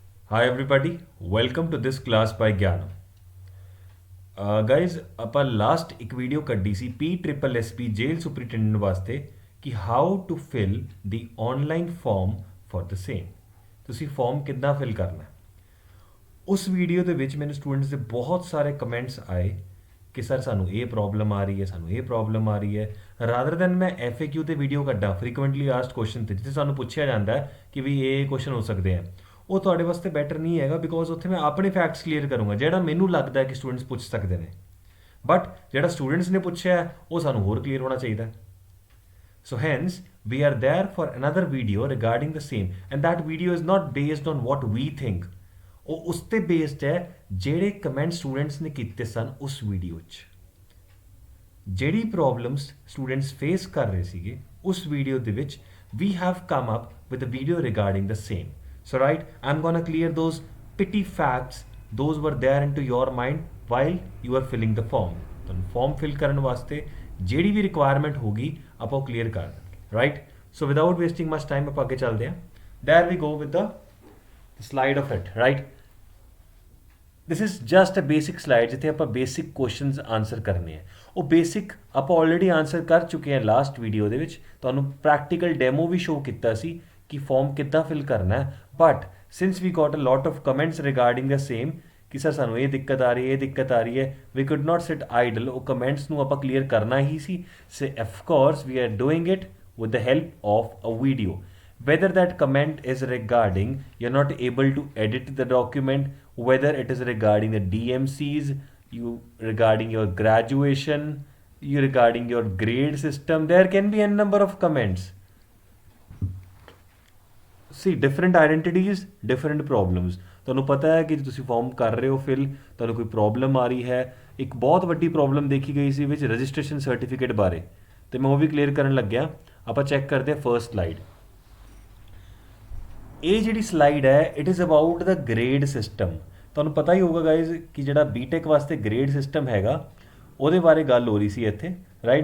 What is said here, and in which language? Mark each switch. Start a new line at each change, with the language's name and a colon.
English: Hi everybody, welcome to this class by Gyano.
Punjabi: Guys, ਆਪਾਂ last ਇੱਕ video ਕੱਢੀ ਸੀ PSSP jail ਸੁਪਰਿਟੈਂਡੈਂਟ ਵਾਸਤੇ ਕਿ
English: How to fill the online form for the same.
Punjabi: ਤੁਸੀਂ farm ਕਿੱਦਾਂ fill ਕਰਨਾ ਹੈ। ਉਸ ਵੀਡੀਓ ਦੇ ਵਿੱਚ ਮੈਨੂੰ ਸਟੂਡੈਂਟਸ ਦੇ ਬਹੁਤ ਸਾਰੇ ਕਮੈਂਟਸ ਆਏ ਕਿ ਸਰ ਸਾਨੂੰ ਇਹ ਪ੍ਰੋਬਲਮ ਆ ਰਹੀ ਹੈ, ਸਾਨੂੰ ਇਹ ਪ੍ਰੋਬਲਮ ਆ ਰਹੀ ਹੈ।
English: rather than
Punjabi: ਮੈਂ FAQ ਤੇ ਵੀਡੀਓ ਕੱਢਾਂ
English: frequently asked question
Punjabi: ਤੇ, ਜਿੱਥੇ ਸਾਨੂੰ ਪੁੱਛਿਆ ਜਾਂਦਾ ਹੈ ਕਿ ਵੀ ਇਹ ਕੁਐਸਚਨ ਹੋ ਸਕਦੇ ਆ, ਉਹ ਤੁਹਾਡੇ ਵਾਸਤੇ ਬੈਟਰ ਨਹੀਂ ਹੈਗਾ ਬਿਕੋਜ਼ ਉੱਥੇ ਮੈਂ ਆਪਣੇ ਫੈਕਟਸ ਕਲੀਅਰ ਕਰੂੰਗਾ ਜਿਹੜਾ ਮੈਨੂੰ ਲੱਗਦਾ ਹੈ ਕਿ ਸਟੂਡੈਂਟਸ ਪੁੱਛ ਸਕਦੇ ਨੇ, ਬਟ ਜਿਹੜਾ ਸਟੂਡੈਂਟਸ ਨੇ ਪੁੱਛਿਆ ਹੈ ਉਹ ਸਾਨੂੰ ਹੋਰ ਕਲੀਅਰ ਹੋਣਾ ਚਾਹੀਦਾ ਹੈ।
English: So hence, we are there for another video regarding the same, and that video is not based on what we think.
Punjabi: ਉਹ ਉਸ ਤੇ ਬੇਸਡ ਹੈ ਜਿਹੜੇ ਕਮੈਂਟ ਸਟੂਡੈਂਟਸ ਨੇ ਕੀਤੇ ਸਨ ਉਸ ਵੀਡੀਓ 'ਚ। ਜਿਹੜੀ ਪ੍ਰੋਬਲਮਸ ਸਟੂਡੈਂਟਸ ਫੇਸ ਕਰ ਰਹੇ ਸੀਗੇ ਉਸ ਵੀਡੀਓ ਦੇ ਵਿੱਚ
English: we have come up with a video regarding the same. So right, I'm gonna clear those petty facts, those were there into your mind while you are filling the form.
Punjabi: ਤੁਹਾਨੂੰ form fill ਕਰਨ ਵਾਸਤੇ ਜਿਹੜੀ ਵੀ requirement ਹੋਗੀ ਆਪਾਂ ਉਹ clear ਕਰ ਦਾਂਗੇ, right.
English: so without wasting much time
Punjabi: ਆਪਾਂ ਅੱਗੇ ਚੱਲਦੇ ਹਾਂ।
English: There we go with the slide of it, right. This is just a basic slide
Punjabi: ਜਿੱਥੇ ਆਪਾਂ ਬੇਸਿਕ ਕੁਐਸਚਨਸ ਆਨਸਰ ਕਰਨੇ ਆ। ਉਹ ਬੇਸਿਕ ਆਪਾਂ ਆਲਰੇਡੀ ਆਨਸਰ ਕਰ ਚੁੱਕੇ ਹਾਂ ਲਾਸਟ ਵੀਡੀਓ ਦੇ ਵਿੱਚ, ਤੁਹਾਨੂੰ ਪ੍ਰੈਕਟੀਕਲ ਡੈਮੋ ਵੀ ਸ਼ੋ ਕੀਤਾ ਸੀ ਕਿ ਫਾਰਮ ਕਿੱਦਾਂ ਫਿਲ ਕਰਨਾ ਹੈ।
English: but since we got a lot of comments regarding the same
Punjabi: ਕਿ ਸਰ ਸਾਨੂੰ ਇਹ ਦਿੱਕਤ ਆ ਰਹੀ ਹੈ,
English: ਇਹ ਦਿੱਕਤ ਆ ਰਹੀ ਹੈ, we could not sit idle.
Punjabi: ਉਹ ਕਮੈਂਟਸ ਨੂੰ ਆਪਾਂ ਕਲੀਅਰ ਕਰਨਾ ਹੀ ਸੀ।
English: So of course we are doing it with the help of a video. Whether that comment is regarding you're not able to edit the document, whether it is regarding the DMCs, you regarding your graduation, you regarding your grade system, there can be a number of comments. See, different identities, different problems.
Punjabi: ਤੁਹਾਨੂੰ ਪਤਾ ਹੈ ਕਿ ਜੇ ਤੁਸੀਂ farm ਕਰ ਰਹੇ ਹੋ fill, ਤੁਹਾਨੂੰ ਕੋਈ ਪ੍ਰੋਬਲਮ ਆ ਰਹੀ ਹੈ। ਇੱਕ ਬਹੁਤ ਵੱਡੀ ਪ੍ਰੋਬਲਮ ਦੇਖੀ ਗਈ ਸੀ ਵਿੱਚ ਰਜਿਸਟ੍ਰੇਸ਼ਨ ਸਰਟੀਫਿਕੇਟ ਬਾਰੇ, ਤੇ ਮੈਂ ਉਹ ਵੀ ਕਲੀਅਰ ਕਰਨ ਲੱਗਿਆ। ਆਪਾਂ ਚੈੱਕ ਕਰਦੇ ਹਾਂ ਫਰਸਟ ਸਲਾਈਡ। ਇਹ ਜਿਹੜੀ ਸਲਾਈਡ ਹੈ
English: It is about the grade system.
Punjabi: ਤੁਹਾਨੂੰ ਪਤਾ ਹੀ ਹੋਊਗਾ ਗਾਈਜ਼ ਕਿ ਜਿਹੜਾ ਬੀਟੈਕ ਵਾਸਤੇ ਗ੍ਰੇਡ ਸਿਸਟਮ ਹੈਗਾ ਉਹਦੇ ਬਾਰੇ ਗੱਲ ਹੋ ਰਹੀ ਸੀ ਇੱਥੇ, ਰਾਈਟ।